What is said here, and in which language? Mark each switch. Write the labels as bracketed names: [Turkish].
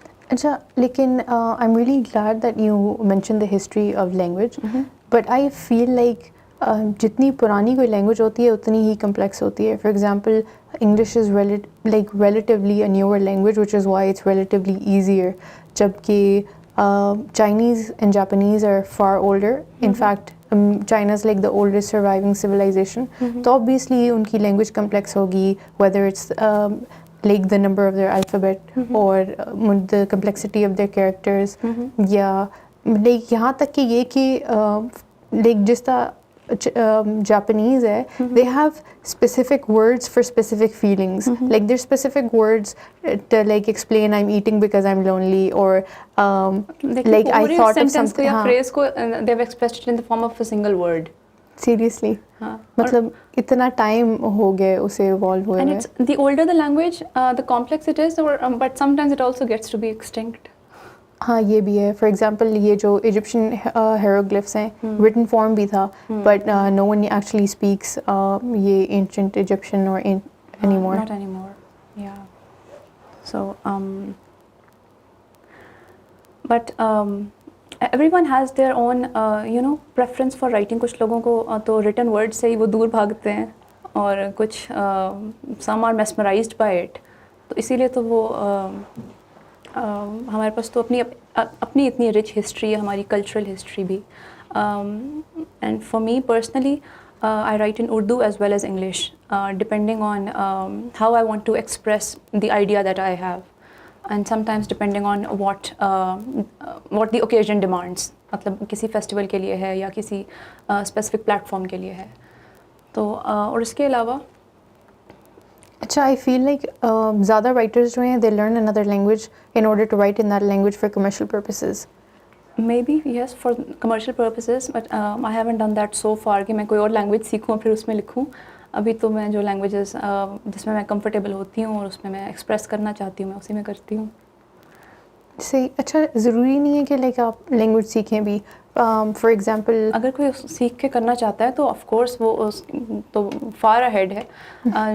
[English] اچھا, لیکن I am really glad that you mention the history of language, but I feel like [Urdu] جتنی پرانی کوئی لینگویج ہوتی ہے اتنی ہی کمپلیکس ہوتی ہے. [English] for example English is like relatively a newer language which is why it's relatively easier, [Urdu] جبکہ [English] Chinese and Japanese are far older. In fact, China is like the oldest surviving civilization. So obviously [Urdu] ان کی [English] language complex [Urdu] ہوگی, [English] whether it's like the number of their alphabet or the complexity of their characters. [Urdu] یا like یہاں تک کہ یہ کہ like جس طرح Japanese ہے, [English] they have specific words for specific feelings. Like there's specific words to like explain I'm eating because I'm lonely, or like I thought of something. یا phrase کو they have expressed it in the form of a single word. Seriously. [Urdu] مطلب اتنا time ہو گیا اسے evolve ہوئے. [English] And it's the older the language, the complex it is, but sometimes it also gets to be extinct. [Urdu] ہاں یہ بھی ہے. [English] for example [Urdu] یہ جو ایجپشن ہیروگلفس ہیں, ریٹن فارم بھی تھا, [English] but no one actually speaks [Urdu] یہ اینشنٹ ایجپشن اور any more. [English] Not anymore. Yeah. So but everyone has their own preference for writing. [Urdu] کچھ لوگوں کو تو written word سے ہی وہ دور بھاگتے ہیں, اور کچھ [English] some are mesmerized by it. [Urdu] تو اسی لیے تو وہ ہمارے پاس تو اپنی اتنی رچ ہسٹری ہے, ہماری کلچرل ہسٹری بھی. [English] And for me personally I write in Urdu as well as English, depending on how I want to express the idea that I have, and sometimes depending on what the occasion demands. [Urdu] مطلب کسی festival کے لیے ہے یا کسی specific plate form کے لیے ہے. تو اور اس کے علاوہ [English] اچھا, I feel like [Urdu] زیادہ رائٹرز جو ہیں [English] They learn another language in order to write in that language for commercial purposes. Maybe yes, for commercial purposes, but I haven't done that so far [Urdu] کہ میں کوئی اور لینگویج سیکھوں پھر اس میں لکھوں. ابھی تو میں جو لینگویجز جس میں کمفرٹیبل ہوتی ہوں اور اس میں میں ایکسپریس کرنا چاہتی ہوں میں اسی میں کرتی ہوں. صحیح. اچھا, ضروری نہیں ہے کہ لائک آپ لینگویج سیکھیں بھی. فار ایگزامپل اگر کوئی سیکھ کے کرنا چاہتا ہے تو [English] of course [Urdu] وہ تو فار اہیڈ ہے.